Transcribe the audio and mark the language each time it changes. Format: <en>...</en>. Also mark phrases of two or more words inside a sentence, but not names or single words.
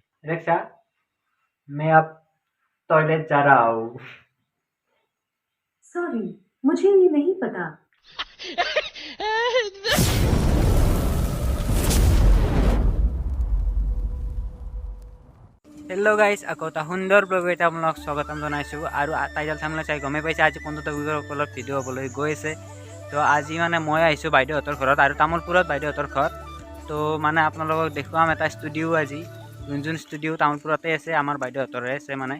<hi>रक्षा, मैं अब टॉयलेट जा रहा हूँ। सॉरी, मुझे ये नहीं पता।</hi> <en>hello guys,</en> <as>আকৌ এটা সুন্দৰ ব্লগ এটা আপোনালোকক স্বাগতম জনাইছোঁ। আৰু</as> <en>title thumbnail</en> <as>চাই গমেই পাইছে আজি কোনটো টপিকৰ ওপৰত ভিডিঅ' হ'বলৈ গৈ আছে। তো আজি মানে মই আহিছোঁ বাইদেউহঁতৰ ঘৰত আৰু তামোলপুৰত বাইদেউহঁতৰ ঘৰ। তো মানে আপোনালোকক দেখুৱাম এটা ষ্টুডিঅ' আজি, যোন ষ্টুডিঅ' তামোলপুৰতে আছে, আমাৰ বাইদেউহঁতৰে আছে মানে।</as>